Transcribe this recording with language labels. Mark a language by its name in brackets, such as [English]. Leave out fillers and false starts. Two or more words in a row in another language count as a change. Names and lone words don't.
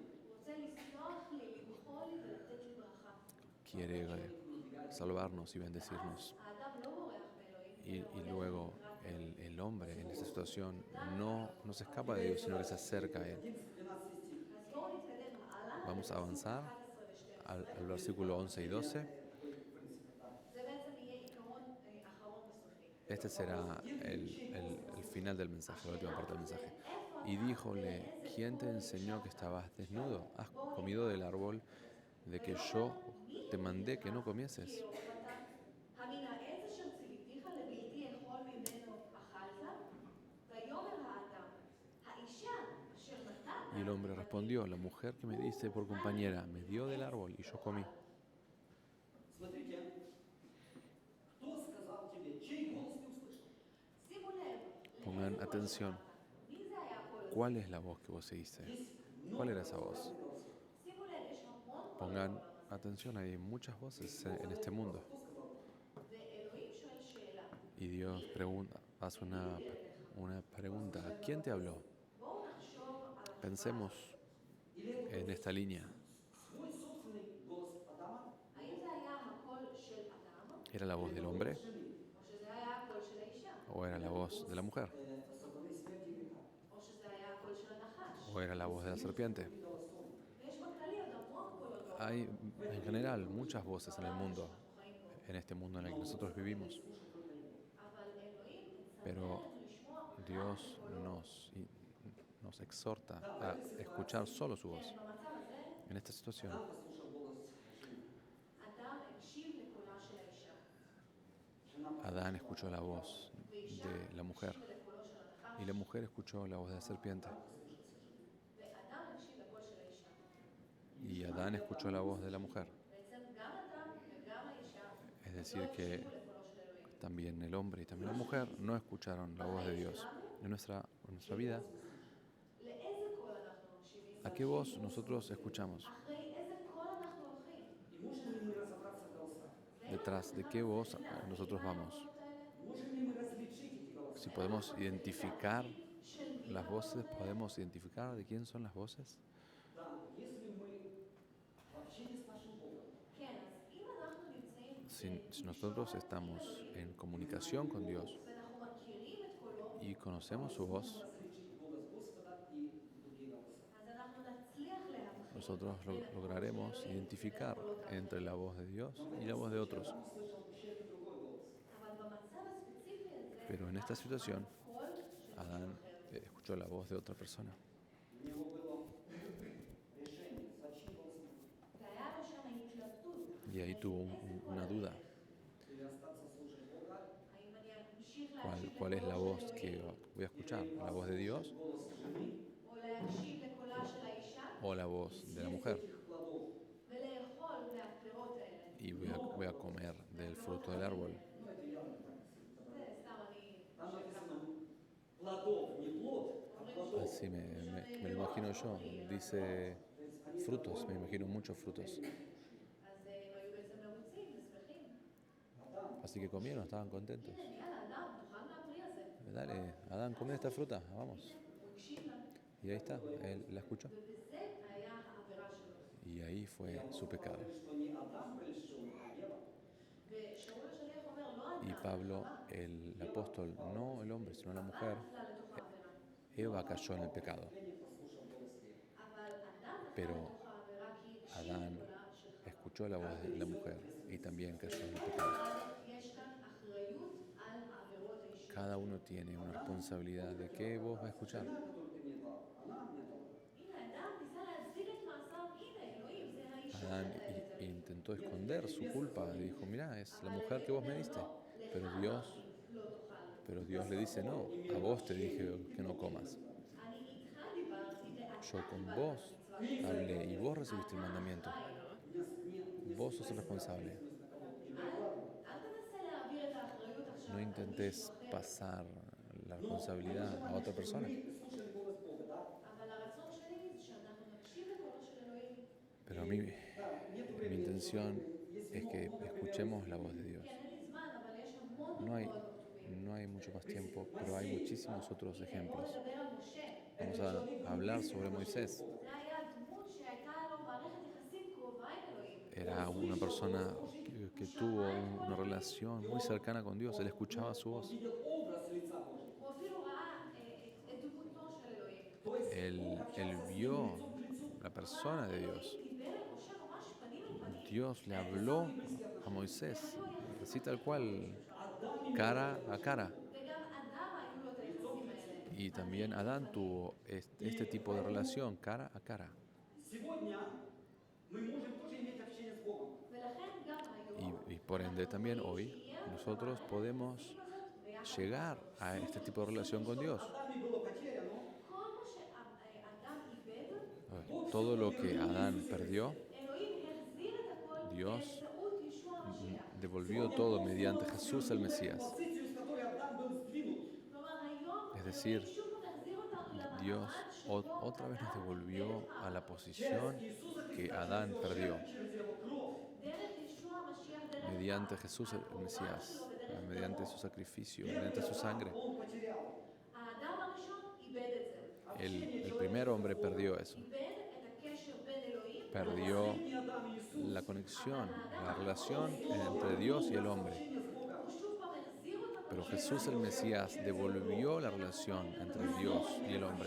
[Hebrew] הוא רוצה לסלוח לי, למחול לי ולתת לי ברכה. [Spanish] Quiere salvarnos y bendecirnos. [Hebrew] האדם לא בורח מאלוהים. [Spanish] Y luego el hombre en esta situación no se escapa de Dios, sino que se acerca a Él. [Russian] 11-12 стих. [Hebrew] אז בואו נתקדם הלאה. [Spanish] Vamos a avanzar [Hebrew] 11 ו-12. [Spanish] al versículo 11 y 12. [Hebrew] זה בעצם יהיה עיקרון אחרון בסוף [Spanish] Este será el final del mensaje, la última parte del mensaje. Y díjole, ¿quién te enseñó que estabas desnudo? ¿Has comido del árbol de que yo te mandé que no comieses? [Hebrew] המן העץ אשר ציוויתיך לבלתי אכול ממנו אכלת? ויאמר האדם, האישה אשר נתת [Spanish] Y el hombre respondió, la mujer que me diste por compañera me dio del árbol y yo comí. [Russian] Смотрите, кто сказал тебе, чей голос ты услышал? [Hebrew] שימו לב, [Spanish] Pongan [Hebrew] לאיזה קול [Spanish] atención. [Hebrew] שמעת? מי זה היה הקול הזה? [Spanish] ¿Cuál es la voz que vos seguiste? [Russian] Есть [Spanish] ¿Cuál [Russian] много [Spanish] era esa voz? [Russian] разных голосов. [Hebrew] שימו לב, יש המון קולות [Spanish] Pongan [Hebrew] בעולם הזה. [Spanish] atención, hay muchas voces en este mundo. [Russian] Кто сказал? [Hebrew] ואלוהים שואל שאלה, [Spanish] Y Dios pregunta, hace una pregunta. ¿Quién te habló? [Hebrew] בואו נחשוב על התשובה. [Spanish] Pensemos [Russian] Или это [Spanish] en esta línea. [Russian] свой собственный голос Адама? [Hebrew] האם זה היה הקול של אדם, [Spanish] ¿Era la voz del hombre [Hebrew] או שזה היה הקול של האישה, [Spanish] o era la voz de la mujer? [Russian] Сатаны, смерти и греха. [Hebrew] או שזה היה הקול של הנחש? [Spanish] ¿O era la voz de la serpiente? [Hebrew] ויש בכללי עוד המון קולות בעולם. [Spanish] Hay en general muchas voces en el mundo, en este mundo en el que nosotros vivimos. [Hebrew] אבל אלוהים מצווה [Spanish] Pero [Hebrew] אותנו לשמוע רק [Spanish] Dios [Hebrew] את קולו. [Spanish] nos exhorta a escuchar solo su voz. [Hebrew] כן, במצב הזה, [Spanish] En esta situación, [Russian] Адам послушал голос жены. [Hebrew] אדם הקשיב לקולה של האישה. [Russian] Жена [Spanish] Adán escuchó la voz de la mujer [Hebrew] הקשיבה לקולו של הנחש, [Spanish] y la mujer escuchó la voz de la serpiente. [Hebrew] ואדם הקשיב לקול של האישה. [Spanish] Y Adán escuchó la voz de la mujer. [Hebrew] בעצם גם אדם וגם האישה [Spanish] Es [Hebrew] לא [Spanish] decir, que [Hebrew] הקשיבו לקולו של אלוהים. [Spanish] también el hombre y también la mujer no escucharon la voz de Dios. En nuestra vida, [Hebrew] לאיזה קול אנחנו מקשיבים? [Spanish] ¿a qué voz nosotros escuchamos? [Hebrew] אחרי איזה קול אנחנו הולכים? [Russian] И можем ли мы разобраться в голосах? [Spanish] ¿Detrás de qué voz nosotros vamos? [Russian] Можем ли мы различить эти голоса? [Spanish] Si podemos identificar las voces, ¿podemos identificar de quién son las voces? [Russian] Да, если мы в общении с нашим Богом, [Hebrew] כן, אז אם אנחנו נמצאים [Spanish] Si nosotros estamos en comunicación con Dios [Hebrew] ואנחנו מכירים את קולו, [Spanish] y conocemos su voz, [Russian] различить голос Господа и другие голоса. [Hebrew] אז אנחנו נצליח להבחין [Spanish] nosotros lograremos identificar entre la voz de Dios y la voz de otros. [Russian] Адам услышал чей-то другой голос. [Hebrew] אבל במצב הספציפי הזה, [Spanish] Pero en esta situación, [Hebrew] קול של [Spanish] Adán [Hebrew] מישהו אחר. [Spanish] escuchó la voz de otra persona. [Russian] У него было решение, за чьим голосом [Hebrew] והיה לו שם התלבטות. [Spanish] Y ahí tuvo una duda. [Russian] или остаться слушать Бога, [Hebrew] האם אני אמשיך [Spanish] ¿Cuál, [Hebrew] להקשיב [Spanish] cuál es la [Hebrew] לקולו [Spanish] voz [Hebrew] של [Spanish] que [Hebrew] אלוהים, [Spanish] voy a escuchar? ¿La voz de Dios [Russian] голос жены, [Hebrew] או להקשיב לקולה של האישה, [Spanish] o la voz de la mujer? [Russian] этих плодов. [Hebrew] ולאכול מהפירות האלה. [Spanish] Y voy a comer del fruto del árbol. [Russian] Ну, это явно так. [Hebrew] זה סתם אני... [Russian] Там написано плодов, не плод, а плодов. [Spanish] Así me lo imagino yo. Dice [Russian] То есть они [Spanish] frutos, me imagino muchos frutos. [Hebrew] אז הם היו בעצם מרוצים ושמחים. [Russian] Адам, [Spanish] Así que comieron, estaban contentos. [Hebrew] הנה, יאללה, אדם, תאכל מהפרי הזה. [Spanish] Dale, Adán, come esta fruta, vamos. [Hebrew] הוא הקשיב לה, [Spanish] Y ahí está, él la escuchó. [Hebrew] ובזה היה העבירה שלו. [Spanish] Y ahí fue su pecado. [Russian] говорит, что не Адам прельщен, а Ева. [Hebrew] ושאול השליח אומר, לא [Spanish] Y [Hebrew] אדם, [Spanish] Pablo, [Hebrew] חווה, [Spanish] el apóstol, no el hombre, sino la mujer, [Hebrew] נפלה לתוך העבירה. [Spanish] Eva cayó en el pecado. [Russian] Я не послушал голос Евы. [Hebrew] אבל אדם נפל [Spanish] Pero [Hebrew] לתוך העבירה כי הקשיב [Spanish] Adán [Hebrew] לקולה של חווה. [Spanish] escuchó la voz de la mujer y también cayó en el pecado. [Hebrew] אבל יש כאן אחריות על העבירות האישיות. [Spanish] Cada uno tiene una responsabilidad de qué voz va a escuchar. [Russian] Жена, которую ты мне дал, она мне дала. [Hebrew] הנה, אדם ניסה להצדיק את מעשיו, הנה, אלוהים, זה האישה [Spanish] Adán [Hebrew] שנתנה את זה. [Spanish] intentó esconder su culpa y dijo, mira, es la mujer que vos me diste. Pero Dios le dice, no, a vos te dije que no comas. [Hebrew] אני איתך דיברתי, ואתה [Spanish] Yo con [Hebrew] קיבלת [Spanish] vos [Hebrew] את המצווה. [Spanish] hablé y vos recibiste el mandamiento. [Russian] Не [Spanish] Vos sos el responsable. [Hebrew] אל תנסה להעביר את האחריות עכשיו. [Spanish] No intentes pasar la responsabilidad a otra persona. [Russian] слушали голос Бога, да? [Hebrew] אבל הרצון שלי זה שאנחנו נקשיב לקולו של אלוהים. [Spanish] Pero a mí, [Russian] Да, нету [Spanish] mi [Russian] времени. [Spanish] intención [Russian] Если [Spanish] es que [Russian] много [Spanish] escuchemos la voz de Dios. [Hebrew] כן, אין לי זמן, אבל יש המון [Spanish] No hay, [Hebrew] דוגמאות בכתובים. [Spanish] no hay mucho más tiempo, pero hay muchísimos otros [Hebrew] בואו [Spanish] ejemplos. [Hebrew] נדבר על משה. [Spanish] Vamos a hablar sobre Moisés. [Hebrew] זה היה דמות שהייתה לו מערכת יחסים קרובה עם אלוהים. [Spanish] Era una persona que tuvo una relación muy cercana con Dios. Él escuchaba su voz. [Russian] видел образ лица Божьего. [Hebrew] הוא אפילו ראה את דמותו של אלוהים. [Russian] То есть [Spanish] Él vio la persona de Dios. [Hebrew] דיבר אל משה ממש פנים אל פנים. [Spanish] Dios le habló a Moisés, así tal cual, cara a cara. [Hebrew] וגם אדם היו לו את היחסים האלה. [Spanish] Y también Adán tuvo este tipo de relación, cara a cara. [Russian] Сегодня мы можем тоже иметь общение с Богом. [Hebrew] ולכן גם היום, [Spanish] Y por ende también hoy nosotros podemos llegar a este tipo de relación con Dios. [Russian] Адаме было потеряно. [Hebrew] כל מה שאדם איבד, [Spanish] Todo lo que Adán perdió, [Hebrew] אלוהים החזיר את הכל [Spanish] Dios [Hebrew] באמצעות ישוע המשיח. [Spanish] devolvió todo mediante Jesús el Mesías. [Russian] Позицию, с которой Адам был сдвинут. [Hebrew] כלומר, היום [Spanish] Es decir, [Hebrew] שוב מחזיר אותנו [Spanish] Dios [Hebrew] למעמד שבו [Spanish] otra vez nos [Hebrew] אדם [Spanish] devolvió [Hebrew] דרך [Spanish] a la posición [Russian] Иисуса [Spanish] que [Russian] Христа, [Spanish] Adán perdió. [Russian] через его кровь. [Hebrew] דרך ישוע המשיח, דרך [Spanish] Mediante Jesús el Mesías, mediante su sacrificio, mediante su sangre. [Russian] Он потерял. [Hebrew] האדם הראשון איבד את זה. [Spanish] El primer hombre perdió eso. [Hebrew] איבד את הקשר בין אלוהים [Spanish] Perdió [Russian] И Адам и Иисус. [Spanish] la conexión, la relación entre Dios y el hombre. [Hebrew] הוא שוב פעם החזיר אותנו [Spanish] Pero Jesús el Mesías devolvió la relación entre Dios y el hombre.